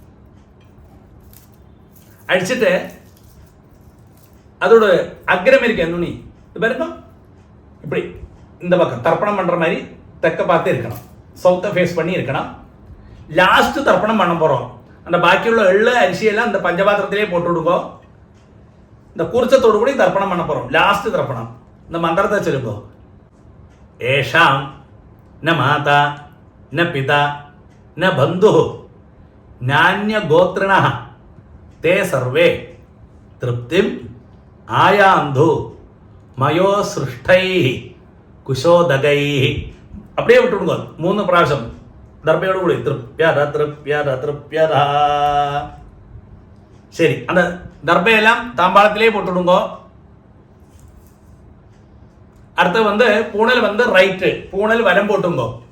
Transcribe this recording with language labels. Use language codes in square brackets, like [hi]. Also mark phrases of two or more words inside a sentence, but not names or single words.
[ta] அழிச்சிட்டு அதோட அக்ரம் இருக்கு நுனி இது பாருங்க இப்படி இந்த பக்கம் தர்ப்பணம் பண்ற மாதிரி தெக்க பார்த்து இருக்கணும். சவுத்தை ஃபேஸ் பண்ணி இருக்கணும். லாஸ்ட் தர்ப்பணம் பண்ண போறோம். அந்த பாக்கியுள்ள எள்ளு அரிசியெல்லாம் அந்த பஞ்சபாத்திரத்திலே போட்டு விடுங்க. இந்த கூர்ச்சத்தோடு கூட தர்ப்பணம் பண்ண போறோம். லாஸ்ட் தர்ப்பணம் இந்த மந்திரத்தை சொல்லுங்க. [sa] एषां न माता न पिता न बंधुः नान्यगोत्रिणः ते सर्वे तृप्तिम् आयान्धु मयो सृष्टैः कुशोदगैः. [ta] அப்படியே விட்டுடுங்க 3 பிராവശ്யம் தர்பையோடு கூட [sa] तृप्यत तृप्यत तृप्यत. [ta] சரி அந்த தர்பையெல்லாம் தாம்பாளத்திலே போட்டுடுங்க. அடுத்து பூணல் ரைட்டு பூணல் வலம் போட்டுங்க.